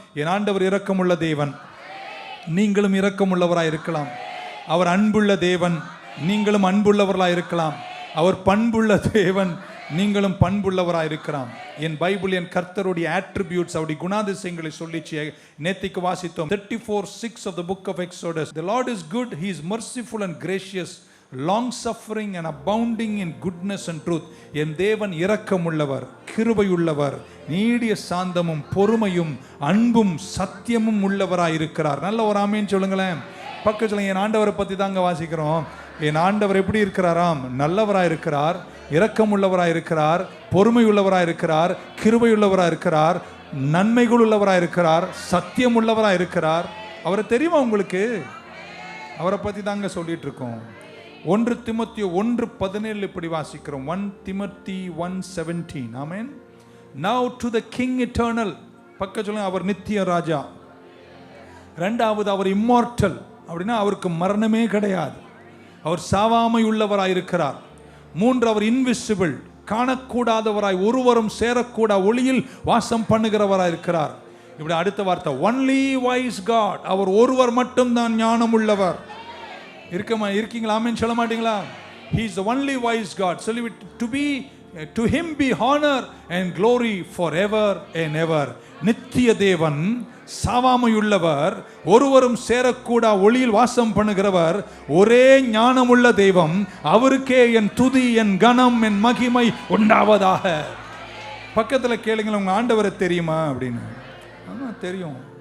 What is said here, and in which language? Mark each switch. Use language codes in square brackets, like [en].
[ta] என் ஆண்டவர் இரக்கமுள்ள தேவன், நீங்களும் இரக்கமுள்ளவராக இருக்கலாம். அவர் அன்புள்ள தேவன், நீங்களும் அன்புள்ளவர்களாக இருக்கலாம். அவர் பண்புள்ள தேவன், நீங்களும் பண்புள்ளவராக இருக்கலாம். என் பைபிள் என் கர்த்தருடைய ஆட்ரிபியூட்ஸ், அவருடைய குணாதிசயங்களை சொல்லிச்சு. நேத்திக்கு வாசித்தோம் [en] 34:6 of the book of Exodus. The Lord is good, he is merciful and gracious, long suffering and abounding in goodness and truth. [ta] என் தேவன் இரக்கமுள்ளவர், கிருபையுள்ளவர், நீடிய சாந்தமும் பொறுமையும் அன்பும் சத்தியமும் உள்ளவராய் இருக்கிறார். நல்ல ஒரு ஆமேன்னு சொல்லுங்களேன். பக்கத்தில் என் ஆண்டவரை பற்றி தாங்க வாசிக்கிறோம். என் ஆண்டவர் எப்படி இருக்கிறாராம்? நல்லவராய் இருக்கிறார், இரக்கமுள்ளவராய் இருக்கிறார், பொறுமை உள்ளவராய் இருக்கிறார், கிருபை உள்ளவராய் இருக்கிறார், நன்மைகள் உள்ளவராய் இருக்கிறார், சத்தியம் உள்ளவராய் இருக்கிறார். அவரை தெரியுமா உங்களுக்கு? அவரை பற்றி தாங்க சொல்லிட்டு இருக்கோம். 1 திமோத்தேயு 1:17 இப்படி வாசிக்கிறோம். [en] 1 Timothy 1:17. [ta] Amen. [en] Now to the king eternal, [ta] பக்க சொல்லுங்க, அவர் நித்திய ராஜா. ரெண்டாவது அவர் இம்மார்டல், அப்படின்னா அவருக்கு மரணமே கிடையாது, அவர் சாவாமை உள்ளவராய் இருக்கிறார். 3 அவர் இன்விசிபிள், காணக்கூடாதவராய், ஒருவரும் சேரக்கூடா ஒளியில் வாசம் பண்ணுகிறவராய் இருக்கிறார். இப்படி அடுத்த வார்த்தை [en] only wise God, [ta] அவர் ஒருவர் மட்டும்தான் ஞானம் உள்ளவர். இருக்கீங்களா? ஆமென் சொல்ல மாட்டீங்களா? [en] he is the only wise God. [ta] சொல்லிவிட்டு [en] to him be honor and glory forever and ever. [ta] நித்திய தேவன், சாவாமையுள்ளவர், ஒருவரும் சேரக்கூடா ஒளியில் வாசம் பண்ணுகிறவர், ஒரே ஞானமுள்ள தெய்வம், அவருக்கே என் துதி, என் கனம், என் மகிமை உண்டாவதாக. பக்கத்தில் கேளுங்களேன், உங்க ஆண்டவரை தெரியுமா அப்படின்னு. ஆமாம் தெரியும்.